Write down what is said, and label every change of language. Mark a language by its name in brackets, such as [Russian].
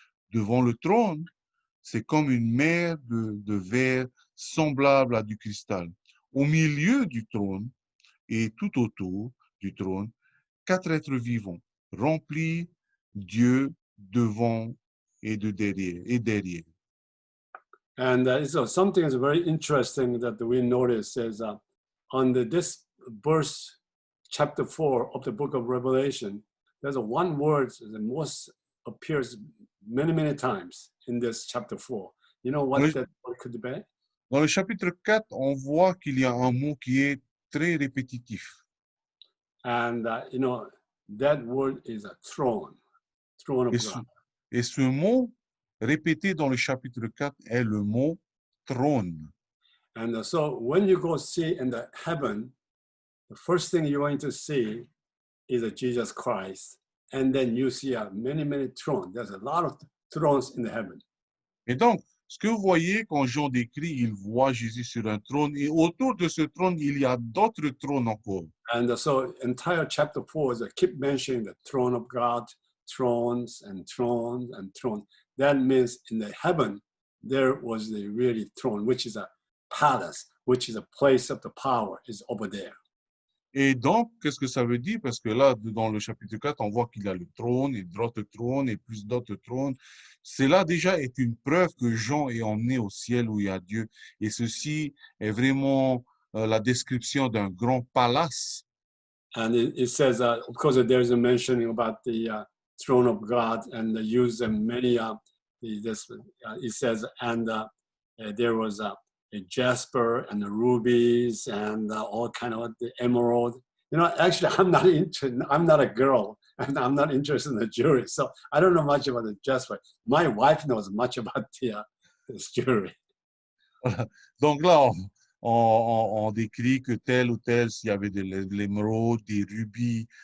[French] Devant le trône, c'est comme une mer de verre semblable à du cristal. Au milieu du trône et tout autour du trône, 4 êtres vivants, remplis Dieu devant et derrière. [English] And so something is very interesting that we notice is on this verse, chapter 4 of the book of Revelation, there's one word that most appears many, many times in this chapter 4. You know what that word could be? [French] Dans le chapitre 4, on voit qu'il y a un mot qui est très répétitif. [English] And, you know, that word is a throne of God. [French] Et ce mot répété dans le chapitre 4 est le mot trône. [English] And so when you go see in the heaven, the first thing you're going to see is a Jesus Christ. And then you see many, many thrones. There's a lot of thrones in the heaven. [French] Et donc, ce que vous voyez quand Jean décrit, il voit Jésus sur un trône et autour de ce trône, il y a d'autres trônes encore. [English] And so entire chapter 4 is keep mentioning the throne of God, thrones and thrones and thrones. That means in the heaven, there was the really throne, which is a palace, which is a place of the power, is over there. [French] Et donc, qu'est-ce que ça veut dire? Parce que là, dans le chapitre 4, on voit qu'il y a le trône et d'autres trônes et plus d'autres trônes. Cela déjà est une preuve que Jean est emmené au ciel où il y a Dieu. Et ceci est vraiment la description d'un grand palace. [English] And it says, of course, there's a mentioning about the throne of God and the use of many, it says, and there was a jasper and the rubies and all kind of the emerald. You know, actually, I'm not interested. I'm not a girl, and I'm not interested in the jewelry, so I don't know much about the jasper. My wife knows much about this jewelry. [French] Donc là, on décrit que tel ou tel, s'il y avait de l'émeraude, des rubis.